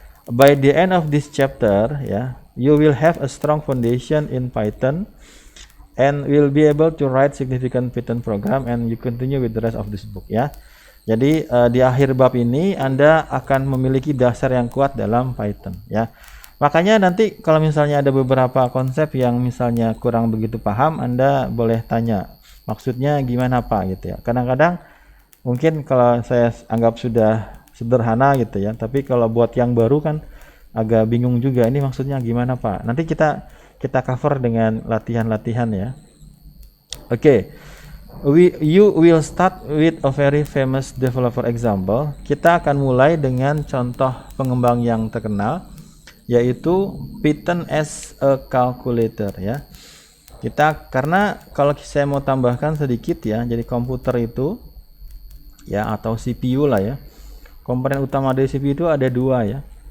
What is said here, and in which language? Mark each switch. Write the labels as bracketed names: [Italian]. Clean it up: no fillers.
[English] By the end of this chapter ya, you will have a strong foundation in Python and will be able to write significant Python program and you continue with the rest of this book ya. [Indonesian] Jadi di akhir bab ini Anda akan memiliki dasar yang kuat dalam Python ya. Makanya nanti kalau misalnya ada beberapa konsep yang misalnya kurang begitu paham, Anda boleh tanya maksudnya gimana Pak gitu ya. Kadang-kadang mungkin kalau saya anggap sudah sederhana gitu ya, tapi kalau buat yang baru kan agak bingung juga, ini maksudnya gimana Pak. Nanti kita cover dengan latihan-latihan ya. Oke. [English] You will start with a very famous developer example. [Indonesian] Kita akan mulai dengan contoh pengembang yang terkenal, yaitu [English] Python as a calculator [Indonesian] ya. Karena kalau saya mau tambahkan sedikit ya, jadi komputer itu ya, atau CPU lah ya, komponen utama dari CPU itu ada dua ya.